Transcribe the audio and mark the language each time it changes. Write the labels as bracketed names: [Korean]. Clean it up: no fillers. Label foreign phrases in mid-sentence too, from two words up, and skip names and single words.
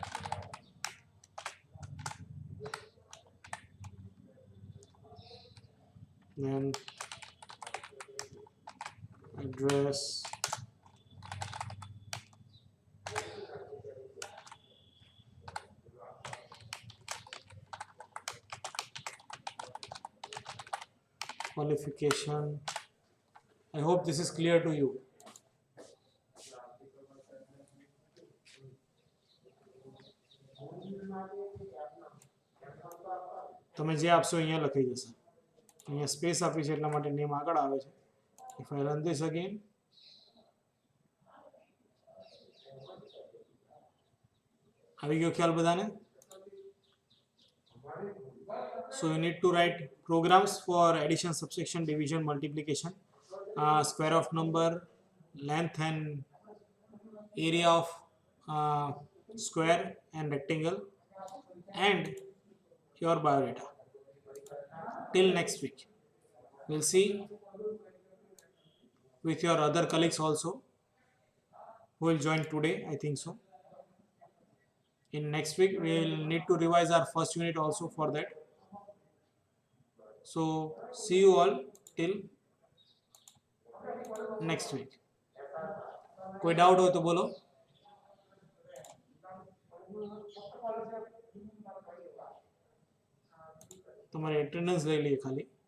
[English] Then address, qualification. I hope this is clear to you. [Gujarati] તમે જે આપશો અહીંયા લખાઈ જશે. અહીંયા સ્પેસ આપી છે એટલા માટે નેમ આગળ આવે છે. [English] If I run this again, [Gujarati] આવી ગયો ખ્યાલ બધાને? [English] So you need to write programs for addition, subtraction, division, multiplication, square of number, length and area of square and rectangle, and your biodata. Till next week, we'll see with your other colleagues also who will join today, I think so. In next week we will need to revise our first unit also for that. So see you all till next week. [Hindi] कोई डाउट हो तो बोलो. तुम्हारे अटेंडेंस ले लिए खाली.